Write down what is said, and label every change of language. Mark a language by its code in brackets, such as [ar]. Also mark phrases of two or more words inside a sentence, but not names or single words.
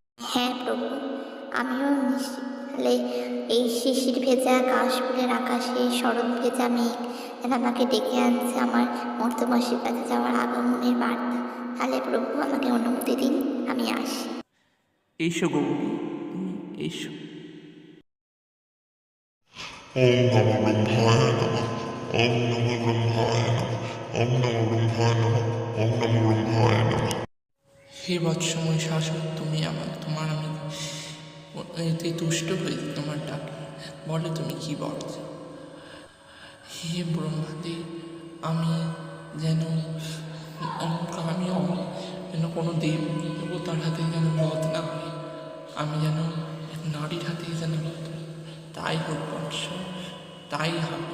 [bn] হ্যাঁ প্রভু, আমিও নিশ্চিত এই শিশির ভেজা কাশফুলের আকাশে শরৎ ভেজা মেঘ যেন আমাকে ডেকে আনছে আমার মর্তবাসীর কাছে যাওয়ার আগমনের বার্তা। তাহলে প্রভু আমাকে অনুমতি দিন, আমি আসি। এসো গৌরী, তুমি এসো। [sa] ওম নমো ব্রহ্মায় নমঃ। ওম নমো ব্রহ্মায় নমঃ। ওম নমো ব্রহ্মায় নমঃ। ওম নমো ব্রহ্মায় নমঃ। [bn] হে বৎসময় শাসক, তুমি তোমার আমি এতে তুষ্ট হয়েছি তোমার ডাকে। বলো তুমি কি বলছো? হে ব্রহ্মাদেব, আমি যেন যেন কোনো দেবতার হাতে যেন বধ না হয়, আমি যেন এক নারীর হাতে যেন বধ, তাই হোক বৎস, তাই হবে।